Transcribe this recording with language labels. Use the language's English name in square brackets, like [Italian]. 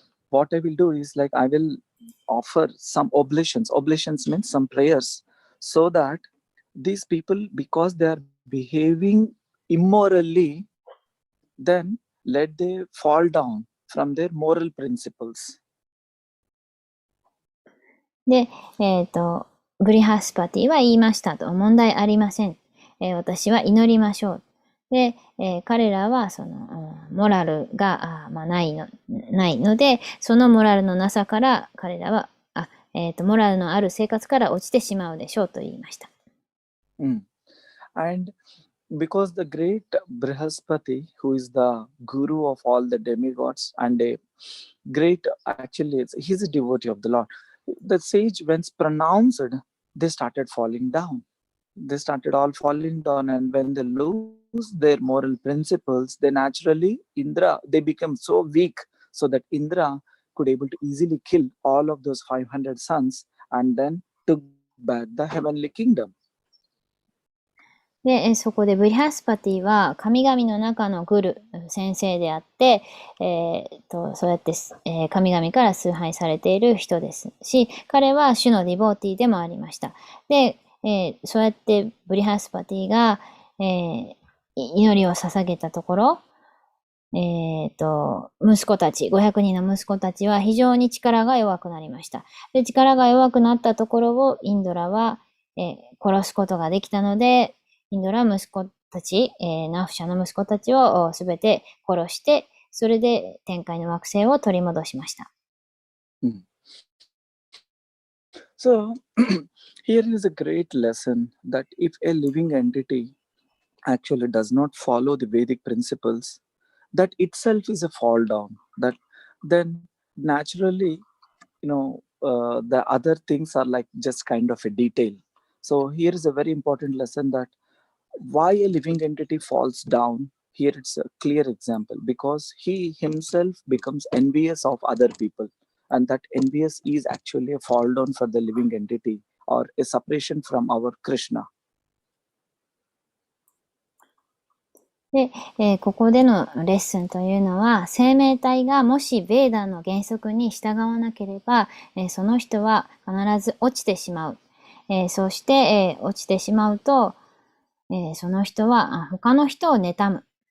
[English] What I will do is like I will offer some oblations. Oblations means some prayers so that these people, because they are behaving immorally, then let they fall down from their moral principles. [Japanese] で、ブリハスパティは言いましたと。問題ありません。私は祈りましょう。で、彼らはそのモラルがないので、そのモラルのなさから彼らはモラルのある生活から落ちてしまうでしょうと言いました。 [English] And because the great Brihaspati, who is the guru of all the demigods and a great, actually, he's a devotee of the Lord. The sage, when pronounced, they started falling down. They started all falling down, and when they lose their moral principles, they naturally, they become so weak so that Indra could able to easily kill all of those 500 sons and then took back the heavenly kingdom. [Japanese] で、そこでブリハスパティは神々の中のグル、先生であって、そうやって、神々から崇拝されている人ですし、彼は主のディボーティーでもありました。で、そうやってブリハスパティが、祈りを捧げたところ、息子たち、500人の息子たちは非常に力が弱くなりました。で、力が弱くなったところをインドラは、殺すことができたので、インドラは息子たち、ナフシャの息子たちをすべて殺して、それで天界の惑星を取り戻しました。 [English] So, here is a great lesson that if a living entity actually does not follow the Vedic principles, that itself is a fall down. That then naturally, the other things are like just kind of a detail. So here is a very important lesson that why a living entity falls down. Here it's a clear example because he himself becomes envious of other people, and that envious is actually a fall down for the living entity or a separation from our Krishna. [Japanese] で、ここでのレッスンというのは、生命体がもしベーダの原則に従わなければ、その人は必ず落ちてしまう。そして、落ちてしまうと、その人は他の人を妬む。